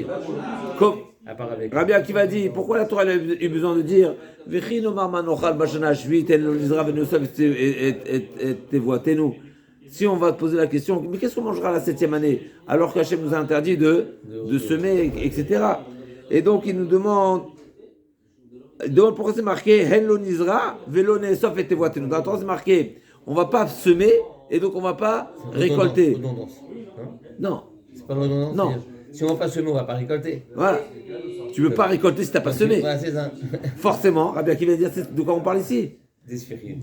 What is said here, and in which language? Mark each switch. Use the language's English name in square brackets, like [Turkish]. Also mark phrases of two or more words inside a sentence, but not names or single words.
[French] Rabbi Akiva dit, pourquoi la Torah elle a eu besoin de dire si on va te poser la question, mais qu'est-ce qu'on mangera la 7e année alors qu'Hachem nous a interdit de semer, etc. Et donc il nous demande pourquoi c'est marqué [Hebrew] הן לא נזרע ולא נאסוף את תבואתנו. [French] Dans la Torah c'est marqué on va pas semer et donc on va pas récolter. Redondance. Non. C'est pas redondance. Non. Si on va pas semer, on va pas récolter. Voilà. Tu veux pas récolter si t'as pas semé. Voilà, c'est ça. Forcément, Rabbi Akiva va dire de quoi on parle ici. Des sfirim.